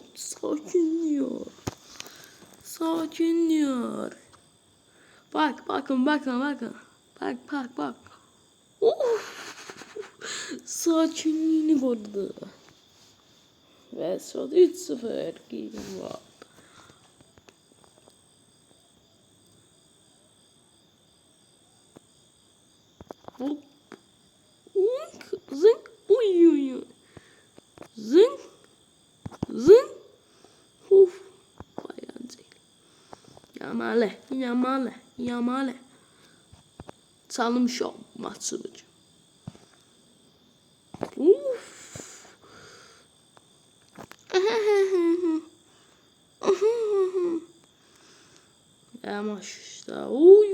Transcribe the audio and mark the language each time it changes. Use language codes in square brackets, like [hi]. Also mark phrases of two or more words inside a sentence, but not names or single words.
[tr] Sakin diyor. Sakin diyor. Bak bakın. Bak. Of. Sakinliğini korudu. Ve son 3-0 gireyim var. Hop. Zınk. Uy uy uy. Zınk. Zınk. Uf. Bayancı. Yamale. Çalmış o maçı. Uf. Ama işte. Uy.